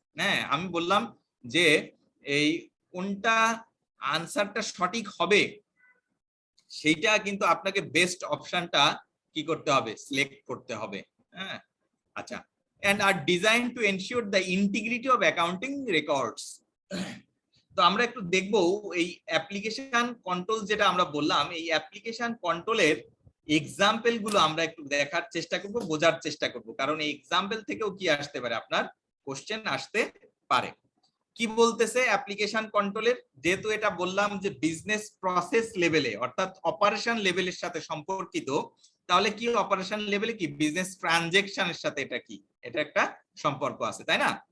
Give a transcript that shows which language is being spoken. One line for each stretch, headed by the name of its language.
Bangla: হ্যাঁ, আমি বললাম যে এই কোনটা আনসারটা সঠিক হবে সেইটা কিন্তু আপনাকে বেস্ট অপশনটা কি করতে হবে, সিলেক্ট করতে হবে। হ্যাঁ, আচ্ছা,
English: and are designed to ensure the integrity of accounting records.
Bangla: তো আমরা একটু দেখবো এই অ্যাপ্লিকেশন কন্ট্রোল যেটা আমরা বললাম, এই অ্যাপ্লিকেশন কন্ট্রোলের এক্সাম্পল গুলো আমরা একটু দেখার চেষ্টা করব, বোঝার চেষ্টা করব, কারণ এই এক্সাম্পল থেকেও কি আসতে পারে আপনার কোশ্চেন আসতে পারে। কি বলতেছে অ্যাপ্লিকেশন কন্ট্রোলের, যেহেতু এটা বললাম যে বিজনেস প্রসেস লেভেলে অর্থাৎ অপারেশন লেভেলের সাথে সম্পর্কিত, তাহলে কি অপারেশন লেভেলে কি বিজনেস ট্রানজেকশনের সাথে এটা কি, এটা একটা সম্পর্ক আছে, তাই না?